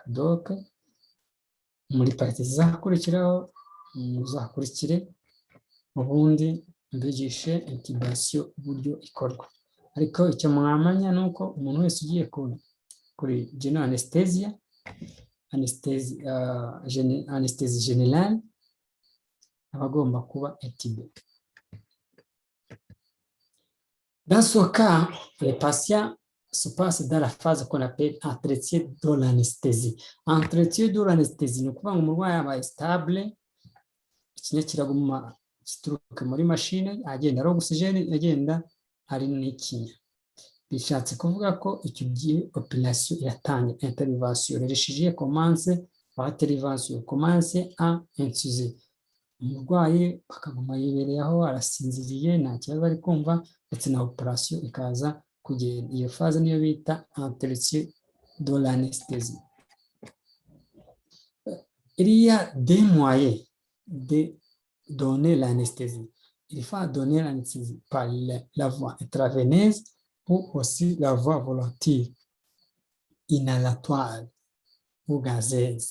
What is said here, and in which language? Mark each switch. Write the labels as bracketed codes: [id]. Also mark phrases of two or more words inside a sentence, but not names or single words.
[rw] Donc muri pariti zizakurikiraho muzakurikire ubundi mbigishe intubation uburyo ikorwa. Ariko icyo mwamanya ni uko umuntu wese ugiye kuri [en] general anesthesia, [fr] anesthesie générale [rw] aba agomba kuba intubé. [fr] Dans ce cas, les patients se passent dans la phase qu'on appelle entretien de l'anesthésie. Entretien de l'anesthésie [rw] ni ukuvuga ngo umurwayi yabaye stable, ikinya kiraguma kituruka muri machine, agenda ari oxygene, agenda ari n'ikinya. Bishatse kuvuga ko icyo gihe operation iratanga. [fr] Intervention, le chirurgien commence par intervention, commence à intuser. [rw] Umurwayi akaguma yibereye aho arasinziriye nta kibazo ari kumva, ndetse na operation ikaza kugenda. Iyo phase niyo bita [fr] entretien de l'anesthésie. Il y a des moyens de donner l'anesthésie. Il faut donner l'anesthésie par la voie intraveineuse ou aussi la voie volatile, inhalatoire ou gazeuse.